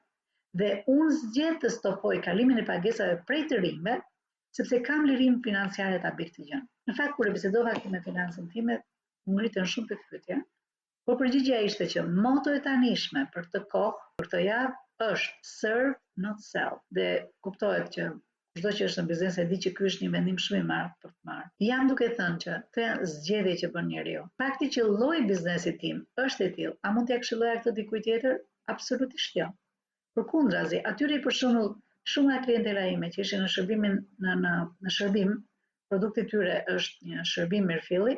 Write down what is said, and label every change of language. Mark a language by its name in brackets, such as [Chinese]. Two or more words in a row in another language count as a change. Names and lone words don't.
[Albanian] Dhe unë zgjedh të stopoj kalimin e pagesave prej të rinjve, sepse kam lirim financiare ta bëj këtë gjë. Në fakt kur e bisedova me financën time, më ngritën shumë pyetje, por përgjigjja ishte që moto e tanishme për këtë kohë, për këtë javë, është [English] serve, not sell. [Albanian] Dhe kuptohet që çdo që është në biznes e di që ky është një vendim shumë i madh për të marrë. Jam duke thënë që këtë zgjedhje që bën njeriu. Fakti që lloji i biznesit tim është i tillë, a mund t'ia këshilloja këtë dikujt tjetër? Absolutisht jo. Përkundrazi, atyre për shembull, shumë nga klientela ime që ishin në shërbimin në shërbim, produkti i tyre është një shërbim mirëfilli.